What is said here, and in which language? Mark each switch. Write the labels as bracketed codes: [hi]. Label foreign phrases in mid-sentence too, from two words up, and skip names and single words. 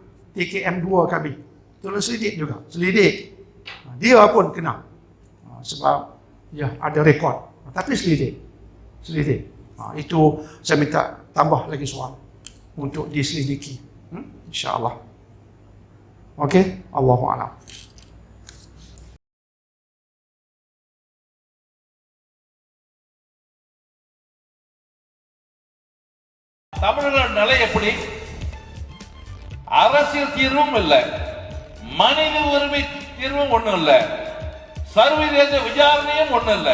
[ms] TKM 2 kami. Tolong selidik juga. Selidik. Dia pun kena. Sebab ya ada rekod. Tapi selidik. Itu saya minta tambah lagi soal untuk diselidiki. InsyaAllah. Okey. Allahu'alam. [ta] தமிழர்கள் நிலை எப்படி? அரசியல் தீர்வும் இல்லை, மனித உரிமை தீர்வும் ஒண்ணும் இல்லை, சர்வதேச விசாரணையும் ஒண்ணும் இல்லை.